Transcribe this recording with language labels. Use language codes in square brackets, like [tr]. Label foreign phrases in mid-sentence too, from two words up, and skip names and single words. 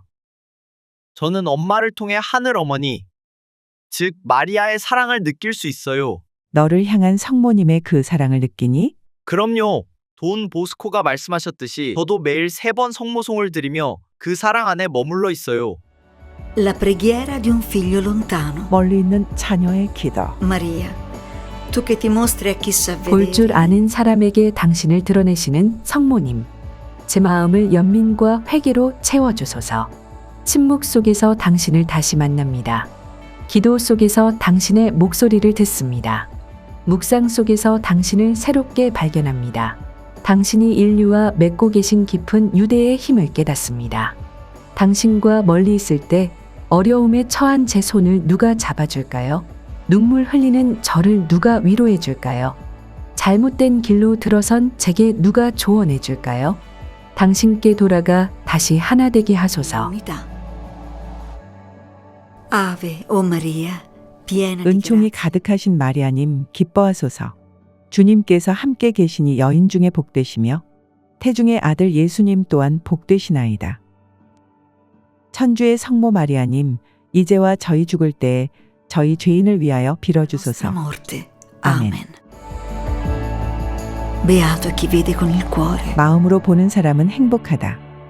[ko] 저는 엄마를 통해 하늘 어머니, 즉 마리아의 사랑을 느낄 수 있어요. 너를 향한 성모님의 그 사랑을 느끼니? 그럼요. 돈 보스코가 말씀하셨듯이 저도 매일 3번 성모송을 드리며 그 사랑 안에 머물러 있어요. [it] La preghiera di un figlio lontano. [ko] 멀리 있는 자녀의 기도. [it] Maria, tu che ti mostri a chi sa [ko] 볼 줄 [it] vedere. [ko] 아는 사람에게 당신을 드러내시는 성모님. 제 마음을 연민과 회개로 채워주소서. 침묵 속에서 당신을 다시 만납니다. 기도 속에서 당신의 목소리를 듣습니다. 묵상 속에서 당신을 새롭게 발견합니다. 당신이 인류와 맺고 계신 깊은 유대의 힘을 깨닫습니다. 당신과 멀리 있을 때 어려움에 처한 제 손을 누가 잡아줄까요? 눈물 흘리는 저를 누가 위로해 줄까요? 잘못된 길로 들어선 제게 누가 조언해 줄까요? 당신께 돌아가 다시 하나 되게 하소서. [it] Ave o Maria, piena di [ko] 은총이 [it] grazia. [ko] 가득하신 마리아님 기뻐하소서. 주님께서 함께 계시니 여인 중에 복되시며 태중의 아들 예수님 또한 복되시나이다. 천주의 성모 마리아님, 이제와 저희 죽을 때에 저희 죄인을 위하여 빌어주소서. [it] Nostra morte. [ko] 아멘. [it] Amen. Beato chi vede con il cuore. [ko] 마음으로 보는 사람은 행복하다.